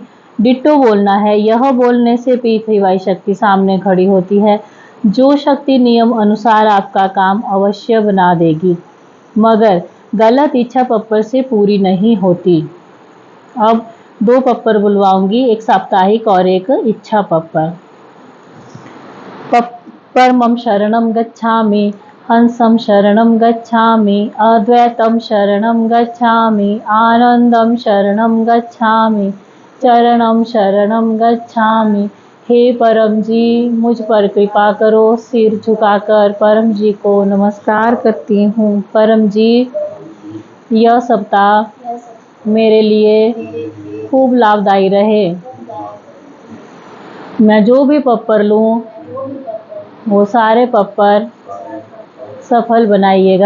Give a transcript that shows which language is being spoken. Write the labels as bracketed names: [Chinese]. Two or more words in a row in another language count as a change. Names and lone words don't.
[Hindi] डिट्टो बोलना है, यह बोलने से P3Y शक्ति सामने खड़ी होती है। जो शक्ति नियम अनुसार आपका काम अवश्य बना देगी, मगर गलत इच्छा पप्पर से पूरी नहीं होती। अब 2 पप्पर बुलवाऊंगी, एक साप्ताहिक और एक इच्छा पप्पर। [Sanskrit] परमं शरणं गच्छामि, हंसं शरणं गच्छामि, अद्वैतं शरणं गच्छामि, आनंदं शरणं गच्छामि, चरणं शरणं गच्छामि। [Hindi] हे परम जी, मुझ पर कृपा करो। सिर झुकाकर परम जी को नमस्कार करती हूँ। परम जी, यह सप्ताह मेरे लिए खूब लाभदायी रहे। मैं जो भी पप्पर लूँ वो सारे पप्पर सफल बनाइएगा।